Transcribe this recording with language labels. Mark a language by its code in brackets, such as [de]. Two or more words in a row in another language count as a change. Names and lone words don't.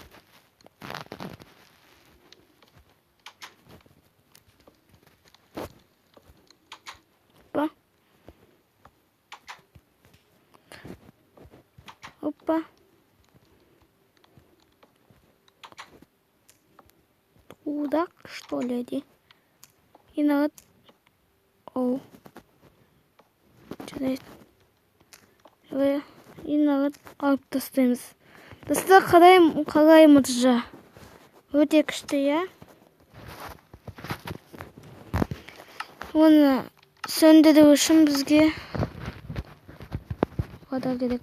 [ru] Опа. Опа. Трудак, что ли? И народ. [kk] Оу. Жарайды. [ru] И народ [kk] алып тастаймыз. Достар, қараймыз жа. Өте күшті, я. Оны сөндіру үшін бізге вода керек.